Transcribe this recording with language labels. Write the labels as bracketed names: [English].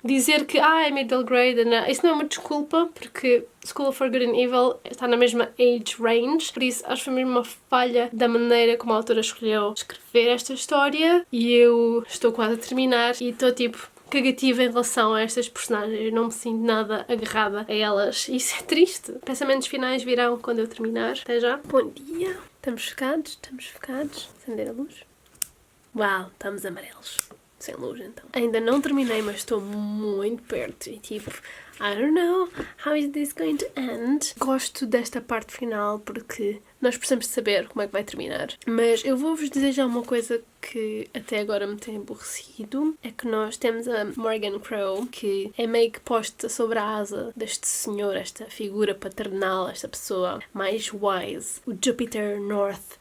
[Portuguese] Dizer que é middle grade, não, isso não é uma desculpa, porque School for Good and Evil está na mesma age range, por isso acho que foi mesmo uma falha da maneira como a autora escolheu escrever esta história, e eu estou quase a terminar e estou tipo cagativa em relação a estas personagens. Eu não me sinto nada agarrada a elas. Isso é triste. Pensamentos finais virão quando eu terminar. Até já. Bom dia. Estamos focados? Estamos focados. Acender a luz. Uau, estamos amarelos. Sem luz, então. Ainda não terminei, mas estou muito perto. E tipo, [English] I don't know how is this going to end. [Portuguese] Gosto desta parte final porque nós precisamos saber como é que vai terminar. Mas eu vou-vos dizer já uma coisa que até agora me tem aborrecido. É que nós temos a Morgan Crow, que é meio que posta sobre a asa deste senhor, esta figura paternal, esta pessoa mais wise, o Jupiter North.